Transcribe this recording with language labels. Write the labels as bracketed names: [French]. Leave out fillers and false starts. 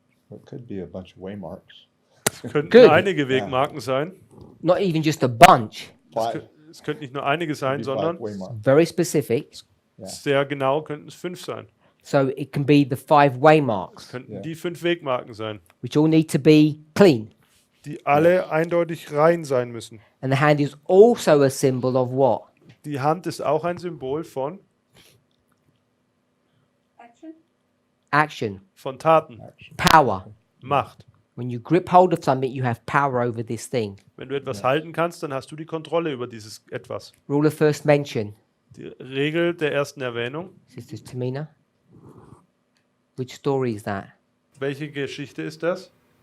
[English] It could be a bunch of waymarks. [German] Es könnten [English] Good. [German] einige Wegmarken sein. [English] Not even just a bunch. Five. [German] Es könnten nicht nur einige sein, [English] Be [German] sondern [English] five waymarks. Very specific. Yeah. [German] sehr genau könnten es 5 sein. [English] So it can be the 5 waymarks, [German] Könnten Ja. die 5 Wegmarken sein, [English] which all need to be clean. [German] die alle eindeutig rein sein müssen. [English] And the hand is also a symbol of what? [German] Die Hand ist auch ein Symbol von [English] Action, [German] Taten, [English] power. [German] Macht. [English] When you grip hold of something, you have power over this thing. [German] Wenn du etwas halten kannst, dann hast du die Kontrolle über dieses etwas. [English] Rule of first mention. [German] Die Regel der ersten Erwähnung. [English] Sister Tamina? Which story is that? [German] Welche Geschichte ist das?